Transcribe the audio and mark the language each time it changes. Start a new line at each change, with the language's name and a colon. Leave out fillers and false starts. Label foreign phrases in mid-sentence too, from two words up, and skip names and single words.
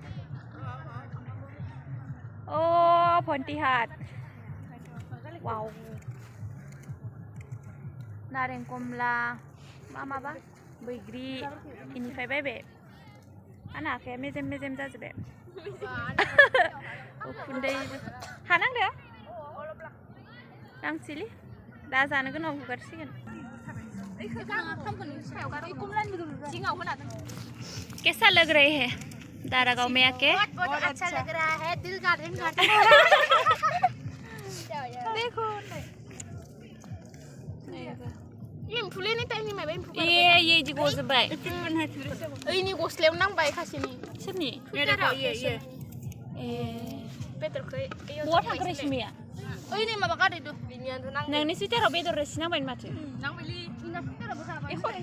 Bodo: भन्टिहाट वाव नारें कमला माबा बैग्रि इनिफ्राय बायबाय आंना आखाइया मेजेम जाजोब्बाय उखुन्दै हानांदो नांसिलि दा जानो गोनां हुगारसिगोन
Hindi: कैसा लग रही है दारागांव में आके बहुत अच्छा लग रहा है दिल गार्डन देखो
Bodo: एम्फुलेनि टाइमनि माबा एम्फु ए इदि गजोबबाय ओइनि गस्लायाव नांबाय खासेनि सोरनि ए बेदरखौ बहा थांखो रेशमिया ओइनि माबा गादैदो बिनियानो नां नोंनि सुइटाराव बेदर रोसि नांबाय माथो नांबायलै इना सुइटाराबो जाबाय